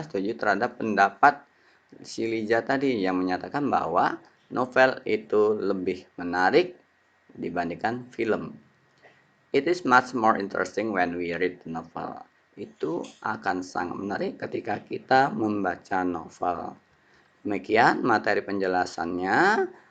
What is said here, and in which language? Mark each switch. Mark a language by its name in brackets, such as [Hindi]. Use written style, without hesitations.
[Indonesian] Setuju terhadap pendapat si Liza tadi yang menyatakan bahwa novel itu lebih menarik dibandingkan film. [English] It is much more interesting when we read the novel. [Indonesian] Itu akan sangat menarik ketika kita membaca novel. Demikian materi penjelasannya.